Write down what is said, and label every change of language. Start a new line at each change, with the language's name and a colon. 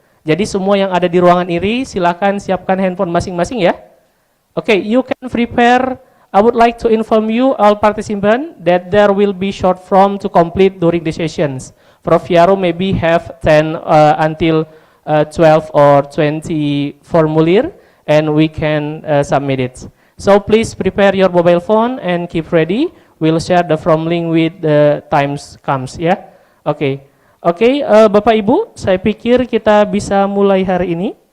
Indonesian: Jadi semua yang ada di ruangan ini silakan siapkan handphone masing-masing ya.
English: Oke, you can prepare. I would like to inform you all participants that there will be short form to complete during the sessions. Prof. Yaro maybe have 10 until 12 or 20 formulir and we can submit it. So please prepare your mobile phone and keep ready. We'll share the form link with the times comes ya.
Indonesian: Oke. Oke, Bapak Ibu, saya pikir kita bisa mulai hari ini.